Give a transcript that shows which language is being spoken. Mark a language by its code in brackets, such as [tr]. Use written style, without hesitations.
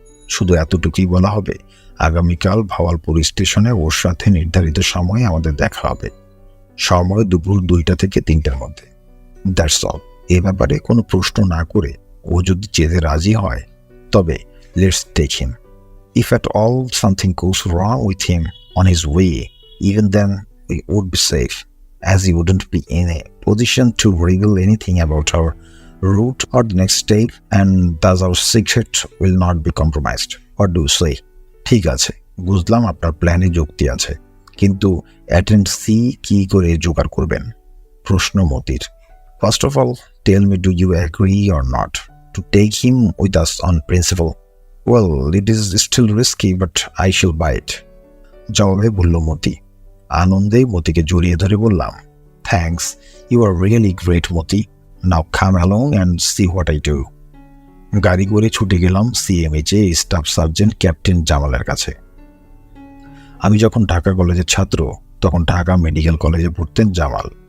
[bn] শুধু এতটুকুই বলা হবে, আগামীকাল ভাওয়ালপুর স্টেশনে ওর সাথে নির্ধারিত সময়ে আমাদের দেখা হবে। সময় দুপুর 2টা থেকে 3টার মধ্যে। [en] That's all. [bn] এ ব্যাপারে কোনো প্রশ্ন না করে ও যদি যেতে রাজি হয়, তবে [en] Let's take him. If at all something goes wrong with him on his way, even then we would be safe, as he wouldn't be in a position to reveal anything about our route or the next step, and thus our secret will not be compromised. What do you say? [bn] ঠিক আছে, বুঝলাম আপনার প্ল্যানে যুক্তি আছে, কিন্তু attend C কি করে জোগাড় করবেন? প্রশ্ন মতির। [en] First of all tell me, do you agree or not? to take him with us on principle. Well, it is still risky, but I shall buy it. [bn] জবাবে বলল মতি। আনন্দে মতিকে জড়িয়ে ধরে বললাম, [en] thanks, you are really great [bn] Moti. [en] Now come along and see what I do. [bn] গাড়ি করে ছুটে গেলাম সিএমএইচে স্টাফ সার্জেন্ট ক্যাপ্টেন জামালের কাছে। আমি যখন ঢাকা কলেজের ছাত্র, তখন ঢাকা মেডিকেল কলেজে পড়তেন জামাল।